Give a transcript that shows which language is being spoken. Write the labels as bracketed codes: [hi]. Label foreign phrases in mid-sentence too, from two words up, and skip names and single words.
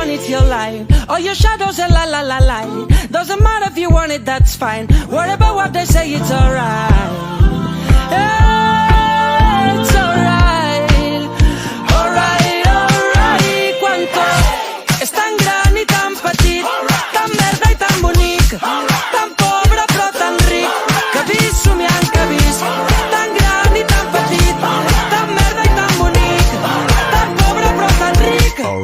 [en] your light. All your shadows are la la la light. Doesn't matter if you want it, that's fine. Worry about what they say, it's alright. It's alright. Alright, alright. [ca] Quanto és tan gran i tan petit, tan merda i tan bonic, tan pobre però tan ric, que vist somiant que vist, tan gran i tan petit, tan merda i tan bonic, tan pobre però tan ric.